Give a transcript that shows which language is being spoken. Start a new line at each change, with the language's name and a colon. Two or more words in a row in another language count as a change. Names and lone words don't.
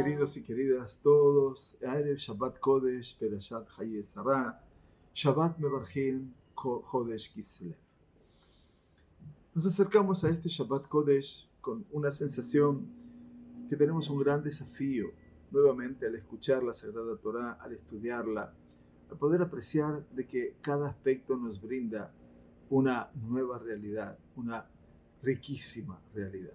Spanish: queridos y queridas todos,
Hebrew: ערב שבת קודש, פרשת חיי שרה, שבת מברכים, חודש כסלו.
Spanish: Nos acercamos a este
Hebrew: שבת קודש
Spanish: con una sensación que tenemos un gran desafío, nuevamente al escuchar la Sagrada Torá, al estudiarla, al poder apreciar de que cada aspecto nos brinda una nueva realidad, una riquísima realidad.